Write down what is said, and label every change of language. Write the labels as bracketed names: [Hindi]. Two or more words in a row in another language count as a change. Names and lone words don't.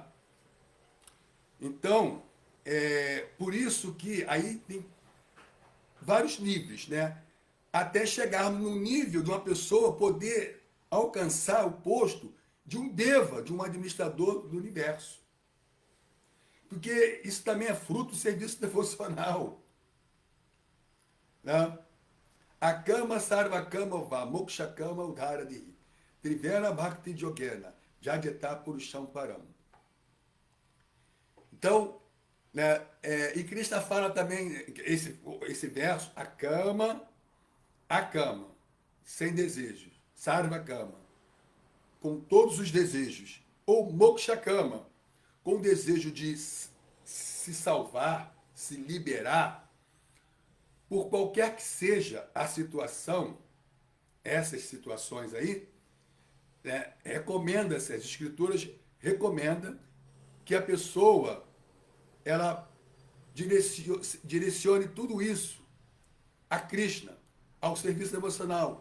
[Portuguese] Então, por isso que aí tem vários níveis, né? Até chegarmos no nível de uma pessoa poder alcançar o posto de um deva, de um administrador do universo. Porque isso também é fruto do serviço devocional. Né? [Sanskrit] अकाम सर्वकाम वा मोक्षकाम उधरादि त्रिवेण भक्ति योगेन जगेत पुरुषम् परम्. [Portuguese] Então, né, e Krishna fala também, esse verso, a cama, sem desejos, sarva kama, com todos os desejos, ou [Sanskrit] मोक्ष काम, [Portuguese] com o desejo de se salvar, se liberar, por qualquer que seja a situação, essas situações aí, né, recomenda-se, as escrituras recomendam que a pessoa ela direcione tudo isso a Krishna, ao serviço devocional.